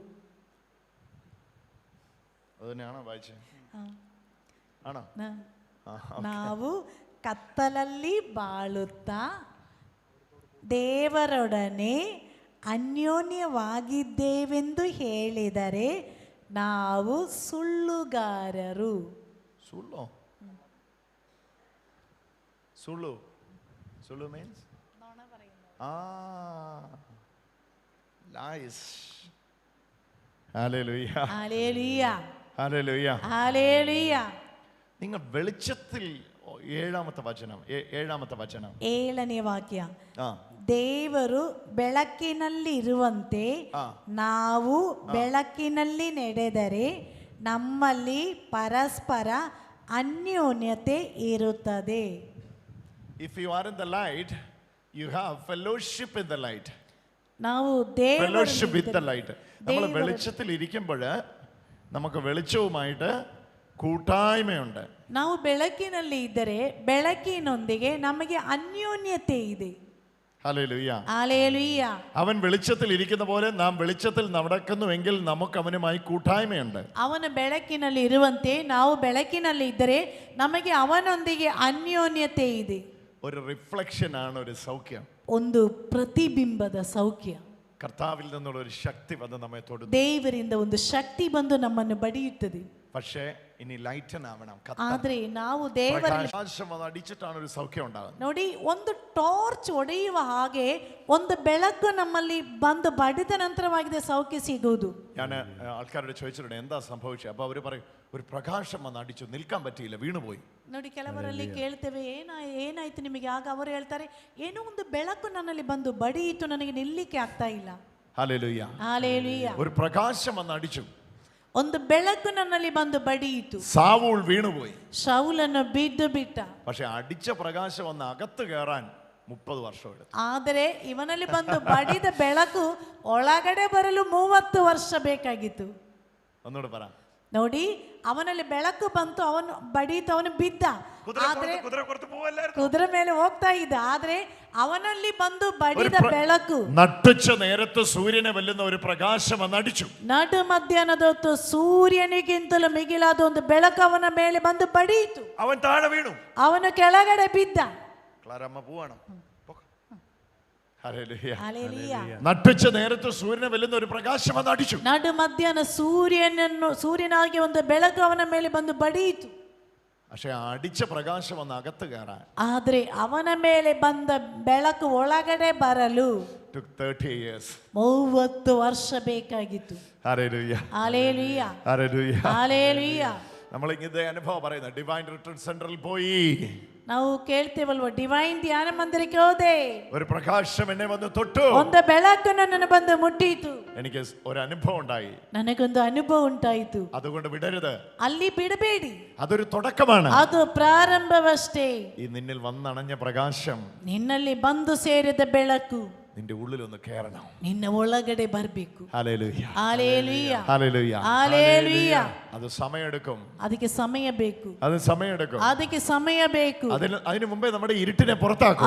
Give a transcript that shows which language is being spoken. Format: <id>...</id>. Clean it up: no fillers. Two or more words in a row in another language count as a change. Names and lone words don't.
<kn>ನಾವು ಕತ್ತಲಲ್ಲಿ ಬಾಳುತ್ತಾ ದೇವರೊಡನೆ ಅನ್ಯೋನ್ಯವಾಗಿದ್ದೇವೆಂದು ಹೇಳಿದರೆ ನಾವು ಸುಳ್ಳುಗಾರರು.</kn> <en>ಸುಳ್ಳು means lies.</en> <ml>ഹല്ലേലൂയ. ഹല്ലേലൂയ. ഹല്ലേലൂയ. ഹല്ലേലൂയ. നിങ്ങൾ വെളിച്ചത്തിൽ ഏഴാമത്തെ വചനം</ml> <kn>7ನೇ ವಾಕ್ಯ. ആ, ದೇವರು ಬೆಳಕಿನಲ್ಲಿ ಇರುವಂತೆ ನಾವು ಬೆಳಕಿನಲ್ಲಿ ನಡೆದರೆ ನಮ್ಮಲ್ಲಿ ಪರಸ್ಪರ ಅನ್ಯೋನ್ಯತೆ ಇರುತ್ತದೆ.</kn> <en>if you are in the light, you have fellowship in the light.</en> <kn>ನಾವು</kn> <en>fellowship with the light.</en> <ml>നമ്മൾ വെളിച്ചത്തിൽ ഇരിക്കുമ്പോൾ നമുക്ക് വെളിച്ചവുമായിട്ട് കൂട്ടായ്മയുണ്ട്.</ml> <kn>ನಾವು ಬೆಳಕಿನಲ್ಲಿ ಇದ್ದರೆ ಬೆಳಕಿನೊಂದಿಗೆ ನಮಗೆ ಅನ್ಯೋನ್ಯತೆ ಇದೆ.</kn> <ml>ഹല്ലേലൂയ. ഹല്ലേലൂയ. അവൻ വെളിച്ചത്തിൽ ഇരിക്കുന്ന പോലെ നാം വെളിച്ചത്തിൽ നടക്കുന്നുവെങ്കിൽ നമുക്ക് അവനുമായി കൂട്ടായ്മയുണ്ട്.</ml> <kn>ಅವನ ಬೆಳಕಿನಲ್ಲಿ ಇರುವಂತೆ ನಾವು ಬೆಳಕಿನಲ್ಲಿ ಇದ್ದರೆ ನಮಗೆ ಅವನೊಂದಿಗೆ ಅನ್ಯೋನ್ಯತೆ ಇದೆ.</kn> <ml>ഒരു റിഫ്ലക്ഷൻ ആണ് ഒരു സൗഖ്യം.</ml> <kn>ಒಂದು ಪ್ರತಿಬಿಂಬದ ಸೌಖ್ಯ.</kn> <ml>കർത്താവിൽ നിന്നുള്ള ഒരു ശക്തി വന്ന് നമ്മെ തൊടുന്നു.</ml> <kn>ದೇವರಿಂದ ಒಂದು ಶಕ್ತಿ ಬಂದು ನಮ್ಮನ್ನು ಬಡಿಯುತ್ತದೆ.</kn> <ml>പക്ഷേ ഇനി ലൈറ്റൻ ആവണം.</ml> <kn>ಆದ್ರೆ ನಾವು ದೇವರ</kn> <ml>അടിച്ചിട്ടാണ് ഒരു സൗഖ്യം ഉണ്ടാകുന്നത്.</ml> <kn>ನೋಡಿ, ಒಂದು ಟಾರ್ಚ್ ಹೊಡೆಯುವ ಹಾಗೆ ಒಂದು ಬೆಳಕು ನಮ್ಮಲ್ಲಿ ಬಂದು ಬಡಿದ ನಂತರವಾಗಿದೆ ಸೌಖ್ಯ ಸಿಗುವುದು.</kn> <ml>ഞാൻ ആൾക്കാരോട് ചോദിച്ചിട്ടുണ്ട് എന്താ സംഭവിച്ചത്. അപ്പോൾ അവർ പറയും ഒരു പ്രകാശം വന്ന് അടിച്ചു, നിൽക്കാൻ പറ്റിയില്ല, വീണുപോയി.</ml> <kn>ನೋಡಿ, ಕೆಲವರಲ್ಲಿ ಕೇಳ್ತೇವೆ ಏನಾಯ್ತು ನಿಮಗೆ. ಆಗ ಅವರು ಹೇಳ್ತಾರೆ, ಏನೋ ಒಂದು ಬೆಳಕು ನನ್ನಲ್ಲಿ ಬಂದು ಬಡಿಯಿತು, ನನಗೆ ನಿಲ್ಲಿಕ್ಕೆ ಆಗ್ತಾ ಇಲ್ಲ.</kn> <ml>ഹല്ലേലൂയ. ഹല്ലേലൂയ. ഒരു പ്രകാശം വന്ന് അടിച്ചു,</ml> <kn>ಒಂದು ಬೆಳಕು ನನ್ನಲ್ಲಿ ಬಂದು ಬಡಿಯಿತು.</kn> <ml>സാവൂൾ വീണുപോയി.</ml> <kn>ಶೌಲನ್ನು ಬಿದ್ದು ಬಿಟ್ಟ.</kn> <ml>പക്ഷെ അടിച്ച പ്രകാശം വന്ന് അകത്ത് കയറാൻ 30 വർഷം എടുത്തു.</ml> <kn>ಆದರೆ ಇವನಲ್ಲಿ ಬಂದು ಬಡಿದ ಬೆಳಕು ಒಳಗಡೆ ಬರಲು 30 ವರ್ಷ ಬೇಕಾಗಿತ್ತು.</kn> <ml>ഒന്നുകൂടെ പറ.</ml> <kn>ನೋಡಿ, ಅವನಲ್ಲಿ ಬೆಳಕು ಬಂತು, ಅವನು ಬಡೀತು, ಅವನು ಬಿದ್ದ. ಆದ್ರೆ ಕುದುರೆ ಮೇಲೆ ಹೋಗ್ತಾ ಇದ್ದ. ಆದ್ರೆ ಅವನಲ್ಲಿ ಬಂದು ಬಡಿದ ಬೆಳಕು</kn> <ml>നട്ടുച്ച നേരത്ത് സൂര്യനെ വെല്ലുന്ന ഒരു പ്രകാശം വന്ന് അടിച്ചു.</ml> <kn>ನಡು ಮಧ್ಯಾಹ್ನದ ಹೊತ್ತು ಸೂರ್ಯನಿಗಿಂತಲೂ ಮಿಗಿಲಾದ ಒಂದು ಬೆಳಕು ಅವನ ಮೇಲೆ ಬಂದು ಬಡಿಯಿತು.</kn> <ml>അവൻ താഴെ വീണു.</ml> <kn>ಅವನು ಕೆಳಗಡೆ ಬಿದ್ದ.</kn> <ml>ക്ലാരമ്മ പോവാണ്. ഹല്ലേലൂയ. നട്ടുച്ച നേരത്ത് സൂര്യനെ വെല്ലുന്ന ഒരു പ്രകാശം വന്ന് അടിച്ചു.</ml> <kn>ನಡು ಮಧ್ಯಾಹ್ನ ಸೂರ್ಯನಾಗಿ ಒಂದು ಬೆಳಕು ಅವನ ಮೇಲೆ ಬಂದು ಬಡಿಯಿತು.</kn> <ml>പക്ഷെ അടിച്ച പ്രകാശം വന്ന് അകത്ത് കയറാൻ</ml> <kn>ಆದ್ರೆ ಅವನ ಮೇಲೆ ಬಂದ ಬೆಳಕು ಒಳಗಡೆ ಬರಲು</kn> <en>30 years.</en> <kn>30 ವರ್ಷ ಬೇಕಾಗಿತ್ತು.</kn> <ml>ഹല്ലേലൂയ. ഹല്ലേലൂയ. ഹല്ലേലൂയ. ഹല്ലേലൂയ. നമ്മൾ ഇങ്ങനത്തെ അനുഭവം പറയുന്നത് ഡിവൈൻ റിട്രീറ്റ് സെന്ററിൽ പോയി.</ml> <kn>ನಾವು ಕೇಳ್ತೇವಲ್ವ, ಡಿವೈನ್ ಧ್ಯಾನ ಮಂದಿರಕ್ಕೆ ಹೋದೆ,</kn> <ml>ഒരു പ്രകാശം എന്നെ വന്ന് തൊട്ടു,</ml> <kn>ಒಂದು ಬೆಳಕು ನನ್ನನ್ನು ಬಂದು ಮುಟ್ಟಿತು.</kn> <ml>എനിക്ക് ഒരു അനുഭവം ഉണ്ടായി.</ml> <kn>ನನಗೊಂದು ಅನುಭವ ಉಂಟಾಯಿತು.</kn> <ml>അതുകൊണ്ട് വിടരുത്.</ml> <kn>ಅಲ್ಲಿ ಬಿಡಬೇಡಿ.</kn> <ml>അതൊരു തുടക്കമാണ്.</ml> <kn>ಅದು ಪ್ರಾರಂಭವಷ್ಟೇ.</kn> <ml>ഈ നിന്നിൽ വന്നണഞ്ഞ പ്രകാശം</ml> <kn>ನಿನ್ನಲ್ಲಿ ಬಂದು ಸೇರಿದ ಬೆಳಕು</kn> <ml>നിന്റെ ഉള്ളിലൊന്ന് കേറണം.</ml> <kn>ನಿನ್ನ ಒಳಗಡೆ ಬರಬೇಕು.</kn> <ml>ഹല്ലേലൂയ. ഹല്ലേലൂയ. ഹല്ലേലൂയ. ഹല്ലേലൂയ. അത് സമയമെടുക്കും.</ml> <kn>ಅದಕ್ಕೆ ಸಮಯ ಬೇಕು.</kn> <ml>അത് സമയമെടുക്കും.</ml> <kn>ಅದಕ್ಕೆ ಸಮಯ ಬೇಕು.</kn> <ml>അതിനു മുമ്പേ നമ്മുടെ ഇരുട്ടിനെ പുറത്താക്കും.</ml>